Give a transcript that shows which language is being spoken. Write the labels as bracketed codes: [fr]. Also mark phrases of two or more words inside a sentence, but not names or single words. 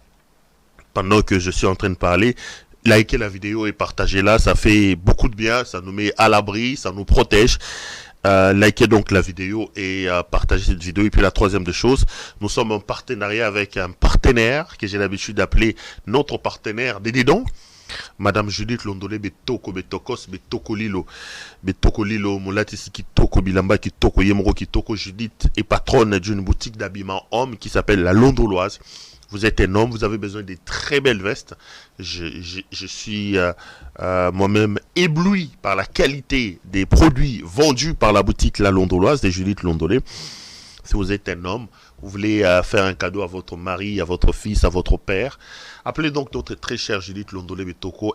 [fr] Pendant que je suis en train de parler, likez la vidéo et partagez-la, ça fait beaucoup de bien, ça nous met à l'abri, ça nous protège. Likez donc la vidéo et partagez cette vidéo. Et puis la troisième des choses, nous sommes en partenariat avec un partenaire que j'ai l'habitude d'appeler notre partenaire des didons. Madame Judith Londolé Betoko Betokos Betokolilo Betokolilo Molatisi Kitoko Bilamba Kitoko Yemoro Kitoko Judith est patronne d'une boutique d'habillement homme qui s'appelle la Londoloise. Vous êtes un homme, vous avez besoin de très belles vestes. Je suis moi-même ébloui par la qualité des produits vendus par la boutique La Londoloise de Judith Londolé. Si vous êtes un homme, vous voulez faire un cadeau à votre mari, à votre fils, à votre père, appelez donc notre très chère Judith Londolé Betoko.